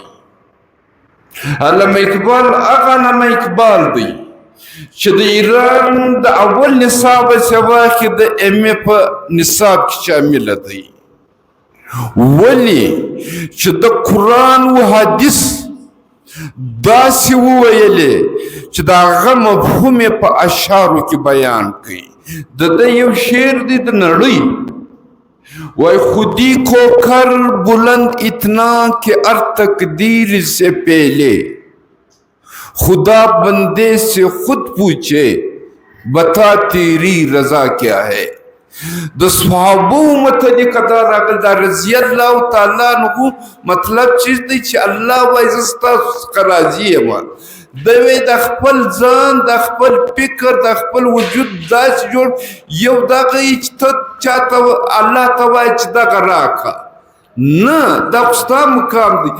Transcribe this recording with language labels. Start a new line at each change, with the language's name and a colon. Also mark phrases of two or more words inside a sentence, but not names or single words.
Pashto: علامه اقبال هغه علامه اقبال دی چې د ایران د اول نصاب سوا کې د MA په نصاب کې شامل دی. ولی چې د قرآن و حدیث داسې وویلې چې د هغه مفهوم یې په اشعارو کې بیان کړي. د ده یو شعر دی د نړۍ وای
Urdu: خودی کو کر بلند اتنا کہ ہر تقدیر سے پہلے خدا بندے سے خود پوچھے بتا تیری رضا کیا ہے.
Pashto: د صحابو متعلق دا راغلی دا
Arabic: رضی الله تعالی عنہ
Pashto: مطلب چیز دی چې الله وایي زه ستاسو څخه راضي یم. دوی د خپل ځان د خپل فکر د خپل وجود داسې جوړ یو دغه چې ته چاته الله ته وایي چې دغه راکړه نه دا خو ستا مقام دی.